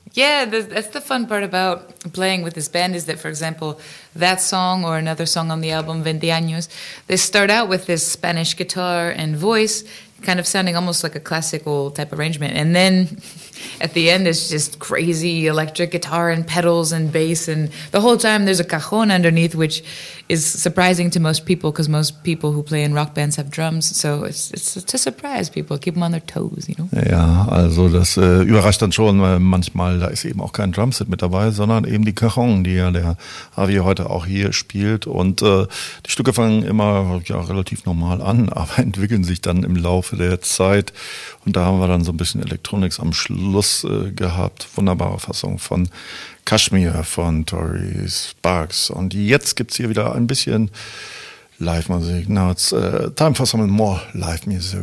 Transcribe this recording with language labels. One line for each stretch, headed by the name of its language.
English: Yeah, that's the fun part about playing with this band is that, for example, that song or another song on the album, 20 Años, they start out with this Spanish guitar and voice, kind of sounding almost like a classical type arrangement. And then at the end, it's just crazy electric guitar and pedals and bass. And the whole time there's a cajon underneath, which is surprising to most people because most people who play in rock bands have drums. So it's to surprise people, keep them on their toes, you know?
German: Ja, also das überrascht dann schon, weil manchmal da ist eben auch kein Drumset mit dabei, sondern eben die Cajon, die ja der Javi heute auch hier spielt. Und die Stücke fangen immer relativ normal an, aber entwickeln sich dann im Laufe der Zeit. Und da haben wir dann so ein bisschen Electronics am Schluss gehabt. Wunderbare Fassung von Kashmir von Tori Sparks. Und jetzt gibt's hier wieder ein bisschen Live-Musik.
English: Now it's time for some more live music.